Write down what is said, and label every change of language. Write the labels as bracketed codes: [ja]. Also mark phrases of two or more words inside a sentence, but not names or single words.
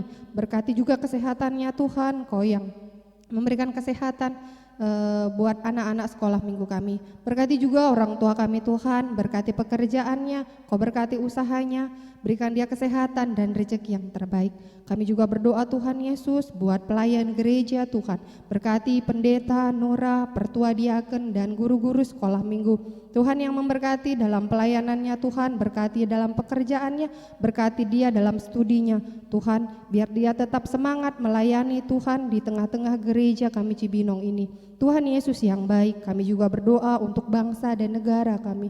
[id] Berkati juga kesehatannya Tuhan, Kau yang memberikan kesehatan buat anak-anak sekolah minggu kami. Berkati juga orang tua kami Tuhan, berkati pekerjaannya, Kau berkati usahanya, berikan dia kesehatan dan rezeki yang terbaik. Kami juga berdoa Tuhan Yesus buat pelayan gereja Tuhan. Berkati pendeta, Nora, pertua diaken dan guru-guru sekolah minggu. Tuhan yang memberkati dalam pelayanannya Tuhan, berkati dalam pekerjaannya, berkati dia dalam studinya. Tuhan, biar dia tetap semangat melayani Tuhan di tengah-tengah gereja kami Cibinong ini. Tuhan Yesus yang baik, kami juga berdoa untuk bangsa dan negara kami.